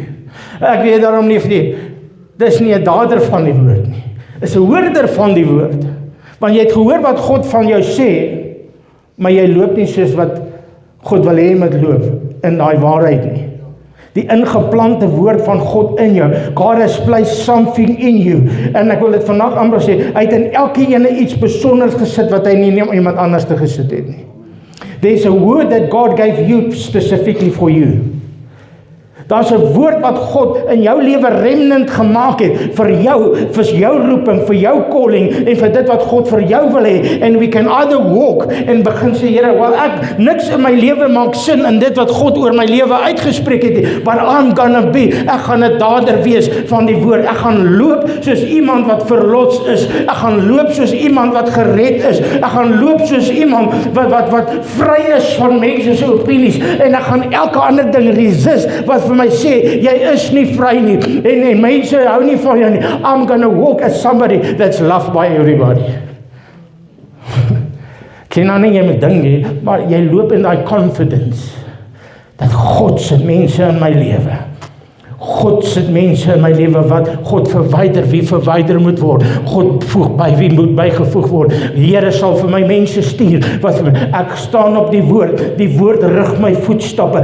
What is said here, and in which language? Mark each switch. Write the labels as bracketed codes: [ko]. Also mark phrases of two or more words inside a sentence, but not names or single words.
[af] Ek weet daarom nie of nie. Dis nie 'n dader van die woord nie. Is 'n hoorder van die woord. Want jy het gehoor wat God van jou sê, maar jy loop nie soos wat God wil hê jy moet loop in daai waarheid nie. Die ingeplante woord van God in jou. [en] God has placed something in you. [af] En ek wil dit vandag amper sê, hy het in elke ene iets besonders gesit wat hy nie iemand anders te gesit het nie. [en] There's a word that God gave you specifically for you. [af] Daar's 'n woord wat God in jou lewe remnant gemaak het vir jou roeping, vir jou calling en vir dit wat God vir jou wil hê. [en] And we can either walk [af] en begin sê, Here, wel ek niks in my lewe maak sin in dit wat God oor my lewe uitgespreek het, [en] but I'm gonna be, [af] ek gaan 'n dader wees van die woord. Ek gaan loop soos iemand wat verlos is. Ek gaan loop soos iemand wat gered is. Ek gaan loop soos iemand wat vry is van mense se opinies, en ek gaan elke ander ding resist wat vir my sê, jy is nie vry nie, en mense hou nie van jou nie. [en] I'm gonna walk as somebody that's loved by everybody. [af] Ken nou nie jy met ding nie, maar jy loop in daai confidence, dat God se mense in my lewe, God sit mense in my lewe wat God verwyder, wie verwyder moet word. God voeg by, wie moet bygevoeg word. Die Here sal vir my mense stuur, wat vir my, ek staan op die woord rig my voetstappe.